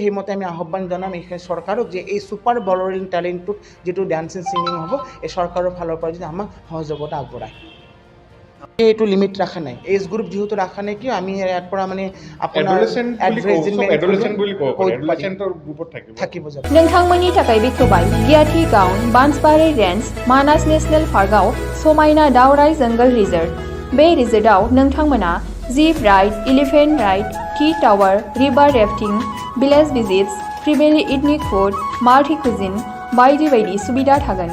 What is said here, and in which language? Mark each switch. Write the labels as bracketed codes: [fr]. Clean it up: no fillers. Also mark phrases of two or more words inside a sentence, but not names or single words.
[as] সেইমতে আমি আহ্বান জনাম এই চৰকাৰক যে এই ছুপাৰ বড়োলেণ্ড টেলেণ্টটোত যিটো [en] dancing singing [as] হ'ব, এই চৰকাৰৰ ফালৰ পৰা যদি আমাক সহযোগিতা আগবঢ়ায়। এইটো লিমিট ৰখা নাই, [en] age group [as] যিহেতু ৰখা নাই, কিয় আমি ইয়াৰ পৰা মানে আপোনাৰ থাকিব যাব। [brx] नोंथांमोननि थाखाय बेखेवबाय गियाथि गाउन बान्सबारि रेन्ज मानास नेशनेल पार्कआव समायना दावराइ जंगल रिजर्ट। बे रिजर्टआव नोंथांमोना [en] zip ride, elephant ride, tea tower, river rafting, village visits, family ethnic food, multi cuisine [brx] बायदि बायदि सुबिदा थागोन।